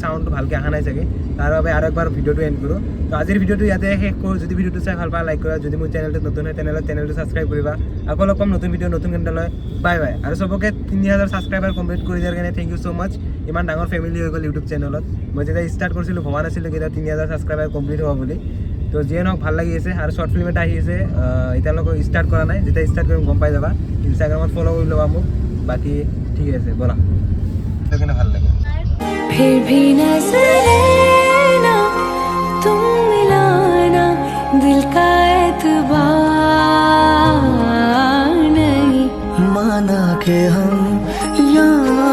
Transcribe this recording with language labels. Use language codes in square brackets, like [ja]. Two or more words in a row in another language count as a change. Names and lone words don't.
[as] চাউণ্ডটো ভালকৈ অহা নাই চাগে তাৰ বাবে আৰু একবাৰ ভিডিঅ'টো এণ্ড কৰোঁ তো আজিৰ ভিডিঅ'টো ইয়াতে শেষ কৰোঁ যদি ভিডিঅ'টো চাই ভাল পায় লাইক কৰা যদি মোৰ চেনেলটো নতুন হয় তেনেহ'লে চেনেলটো ছাবস্ক্ৰাইব কৰিবা আকৌ লগ পাম নতুন ভিডিঅ' নতুন কণ্টেণ্ট লৈ [en] bye bye [as] আৰু চবকে 3000 ছাবস্ক্ৰাইবাৰ কমপ্লিট কৰি দিয়াৰ কাৰণে [en] thank you so much [as] ইমান ডাঙৰ ফেমিলি হৈ গ'ল ইউটিউব চেনেলত মই যেতিয়া ষ্টাৰ্ট কৰিছিলোঁ ভবা নাছিলোঁ কেতিয়া 3000 ছাবস্ক্ৰাইবাৰ কমপ্লিট হ'ব বুলি তো যিয়ে নহওক ভাল লাগি আছে আৰু [en] short film [as] এটা আহি আছে এতিয়ালৈকে ষ্টাৰ্ট কৰা নাই যেতিয়া ষ্টাৰ্ট কৰিম গম পাই যাবা ইনষ্টাগ্ৰামত ফ'ল' কৰি ল'বা মোক বাকী ঠিক আছে ব'লা ভাল লাগে [hi] फिर भी नजरें ना तुम मिलाना दिल का एतबार नहीं माना के हम यहाँ